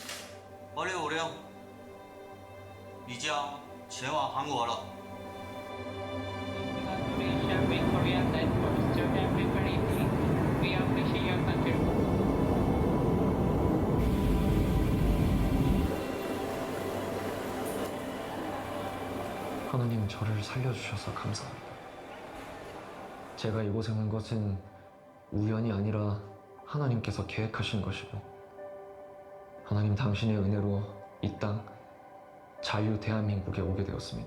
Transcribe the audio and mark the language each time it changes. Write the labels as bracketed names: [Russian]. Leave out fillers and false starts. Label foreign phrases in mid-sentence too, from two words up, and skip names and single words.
[Chinese] 5656，你将前往韩国了。 [English] Congratulations, Victoria Tech for Student Preparation. We appreciate your contribution. [Korean] 하나님 저를 살려주셔서 감사합니다. 제가 이곳에 온 것은 우연이 아니라 하나님께서 계획하신 것이고 하나님 당신의 은혜로 이 땅 자유 대한민국에 오게 되었습니다.